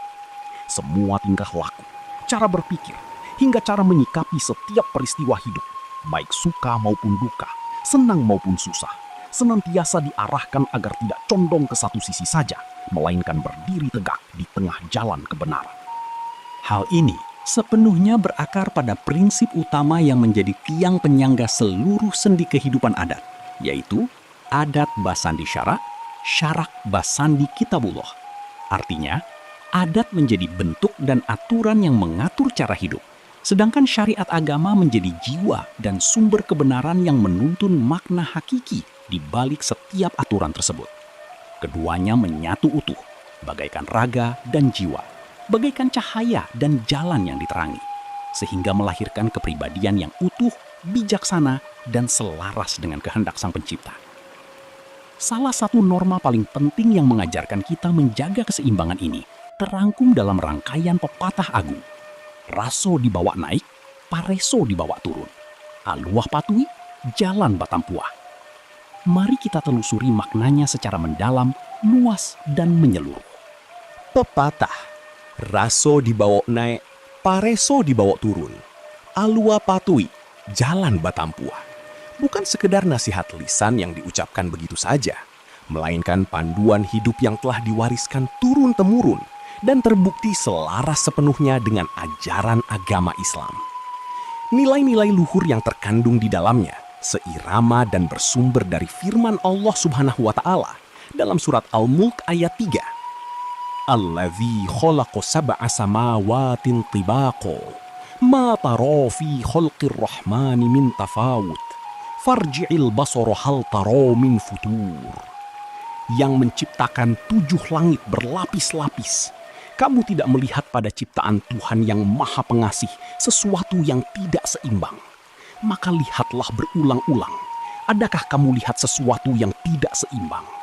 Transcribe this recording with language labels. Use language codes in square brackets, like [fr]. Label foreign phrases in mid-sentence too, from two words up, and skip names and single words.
[id] Semua tingkah laku, cara berpikir, hingga cara menyikapi setiap peristiwa hidup, baik suka maupun duka, senang maupun susah, senantiasa diarahkan agar tidak condong ke satu sisi saja, melainkan berdiri tegak di tengah jalan kebenaran. Hal ini sepenuhnya berakar pada prinsip utama yang menjadi tiang penyangga seluruh sendi kehidupan adat, yaitu [min] adat basandi syarak, syarak basandi kitabullah. [id] Artinya, adat menjadi bentuk dan aturan yang mengatur cara hidup, sedangkan syariat agama menjadi jiwa dan sumber kebenaran yang menuntun makna hakiki di balik setiap aturan tersebut. Keduanya menyatu utuh, bagaikan raga dan jiwa, bagaikan cahaya dan jalan yang diterangi, sehingga melahirkan kepribadian yang utuh, bijaksana, dan selaras dengan kehendak Sang Pencipta. Salah satu norma paling penting yang mengajarkan kita menjaga keseimbangan ini terangkum dalam rangkaian pepatah agung. [min] Raso dibawa naik, pareso dibawa turun. Aluah patui, jalan batampuah. [id] Mari kita telusuri maknanya secara mendalam, luas, dan menyeluruh. Pepatah, [min] raso dibawa naik, pareso dibawa turun. Alua patui, jalan batampuah. [id] Bukan sekedar nasihat lisan yang diucapkan begitu saja, melainkan panduan hidup yang telah diwariskan turun-temurun dan terbukti selaras sepenuhnya dengan ajaran agama Islam. Nilai-nilai luhur yang terkandung di dalamnya seirama dan bersumber dari firman Allah [ar] سبحانه وتعالى [id] dalam surat Al-Mulk ayat 3. [ar] الذي خلق سبع سماوات طباقا ما ترى في خلق الرحمن من تفاوت فارجع البصر هل ترى من فطور. [id] Yang menciptakan 7 langit berlapis-lapis. Kamu tidak melihat pada ciptaan Tuhan yang Maha Pengasih sesuatu yang tidak seimbang. Maka lihatlah berulang-ulang. Adakah kamu lihat sesuatu yang tidak seimbang?